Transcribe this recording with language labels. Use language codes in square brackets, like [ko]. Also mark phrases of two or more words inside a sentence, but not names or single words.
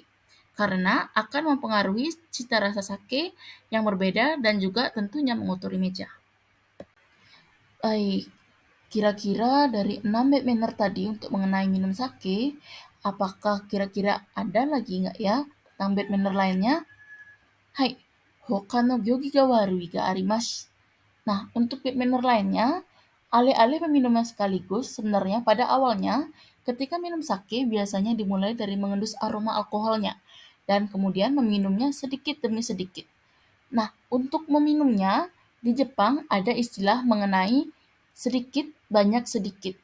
[id] Karena akan mempengaruhi cita rasa sake yang berbeda dan juga tentunya mengotori meja. Baik, kira-kira dari 6 [en] bad manner [id] tadi untuk mengenai minum sake, apakah kira-kira ada lagi nggak ya tentang [en] bad manner [id] lainnya? [ja] はい、ほかの行儀が悪いがあります. [id] Nah, untuk [en] bad manner [id] lainnya, alih-alih meminumnya sekaligus, sebenarnya pada awalnya ketika minum sake biasanya dimulai dari mengendus aroma alkoholnya dan kemudian meminumnya sedikit demi sedikit. Nah, untuk meminumnya di Jepang ada istilah mengenai sedikit banyak sedikit.